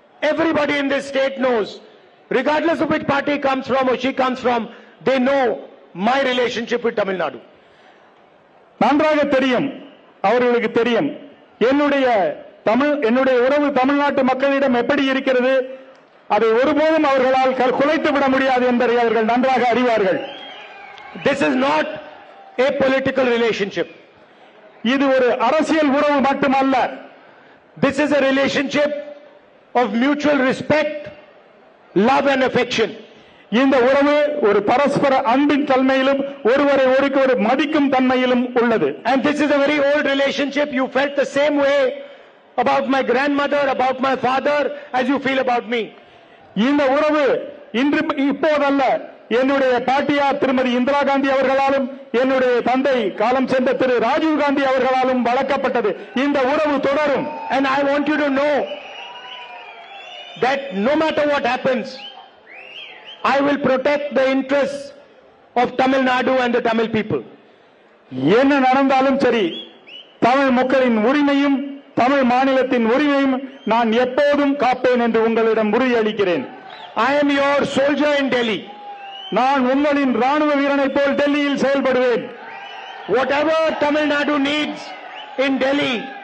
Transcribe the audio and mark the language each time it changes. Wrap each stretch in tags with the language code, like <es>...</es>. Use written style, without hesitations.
<en>Everybody in this state knows, regardless of which party comes from or she comes from, they know my relationship with Tamil Nadu.</en> <ta>நன்றாக தெரியும், அவர்களுக்கு தெரியும் என்னுடைய உறவு தமிழ்நாட்டு மக்களிடம் எப்படி இருக்கிறது. அதை ஒருபோதும் அவர்களால் குலைத்து விட முடியாது என்பதை அவர்கள் நன்றாக அறிவார்கள்.</ta> <en>This is not a political relationship.</en> <ta>இது ஒரு அரசியல் உறவு மட்டுமல்ல.</ta> <en>This is a relationship of mutual respect, love and affection.</en> <ta>இந்த உறவு ஒரு பரஸ்பர அன்பின் தன்மையிலும் ஒருவரை ஒருவர் மதிக்கும் தன்மையிலும் உள்ளது.</ta> <en>And this is a very old relationship. You felt the same way about my grandmother, about my father as you feel about me.</en> <ta>இந்த உறவு இப்போதல்ல, என்னுடைய பாட்டியார் திருமதி இந்திரா காந்தி அவர்களாலும் என்னுடைய தந்தை காலம் சென்ற திரு ராஜீவ் காந்தி அவர்களாலும் வளர்க்கப்பட்டது. இந்த உறவு தொடரும்.</ta> <en>And I want you to know that no matter what happens, I will protect the interests of Tamil Nadu and the Tamil people.</en> <ta>என்ன நடந்தாலும் சரி, தமிழ் மக்களின் உரிமையும் தமிழ் மாநிலத்தின் உரிமையும் நான் எப்போதும் காப்பேன் என்று உங்களிடம் உறுதியளிக்கிறேன்.</ta> <en>I am your soldier in Delhi.</en> <ta>நான் உங்களின் ராணுவ வீரனைப் போல் டெல்லியில் செயல்படுவேன்.</ta> <en>Whatever Tamil Nadu needs in Delhi,</en>